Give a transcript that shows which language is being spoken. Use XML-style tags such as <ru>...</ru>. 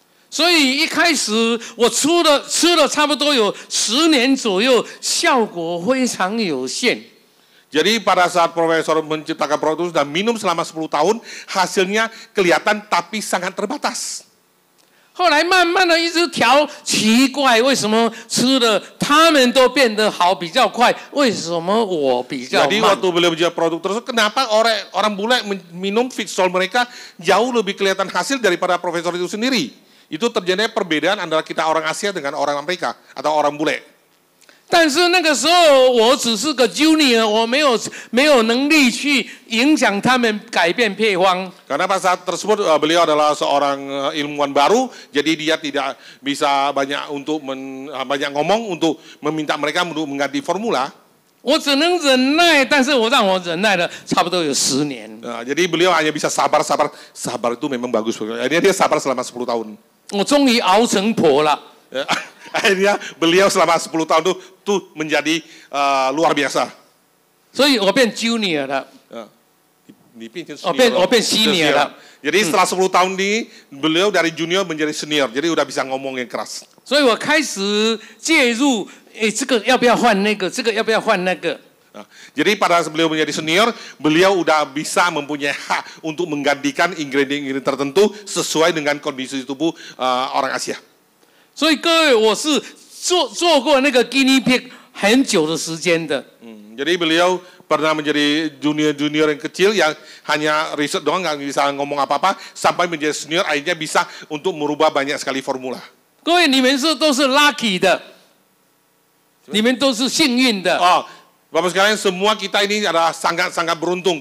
<zh>所以一开始我吃了差不多有10年左右，效果非常有限。</zh> <id>Jadi pada saat Profesor menciptakan produk dan minum selama 10 tahun, hasilnya kelihatan tapi sangat terbatas.</id> <zh>后来慢慢的一直调，奇怪，为什么吃了他们都变得好比较快，为什么我比较慢？</zh> <id>Jadi waktu beliau menjual produk tersebut, kenapa orang bule minum Fixol mereka jauh lebih kelihatan hasil daripada Profesor itu sendiri? Itu terjadi perbedaan antara kita orang Asia dengan orang Amerika atau orang bule.</id> <zh>但是那个时候我只是个 junior， 我没有能力去影响他们改变配方。</zh> <id>Karena pada saat tersebut beliau adalah seorang ilmuwan baru, jadi dia tidak bisa banyak ngomong untuk meminta mereka untuk mengganti formula.</id> <zh>我只能忍耐，但是让我忍耐了差不多有10年。</zh> <id>Jadi beliau hanya bisa sabar itu memang bagus. Akhirnya dia sabar selama 10 tahun.</id> <zh>我终于熬成婆了。</zh> <id>Akhirnya beliau selama 10 tahun itu menjadi luar biasa.</id> <zh>所以我变 junior 了。我变 senior 了。</zh> <id>Jadi setelah 10 tahun ini beliau dari junior menjadi senior, jadi udah bisa ngomong yang keras.</id> <zh>所以我开始介入，这个要不要换那个，这个要不要换那个。</zh> <id>Jadi pada saat beliau menjadi senior, beliau udah bisa mempunyai hak untuk menggantikan ingredient tertentu sesuai dengan kondisi tubuh orang Asia.</id> <zh>所以各位，我是做过那个 guinea pig 很久的时间的。</zh> <id>Jadi beliau pernah menjadi junior yang kecil yang hanya riset doang, nggak bisa ngomong apa-apa, sampai menjadi senior akhirnya bisa untuk merubah banyak sekali formula.</id> <zh>各位，你们都是 lucky 的，你们都是幸运的。</zh> <id>Bapak sekalian, semua kita ini adalah sangat beruntung.</id>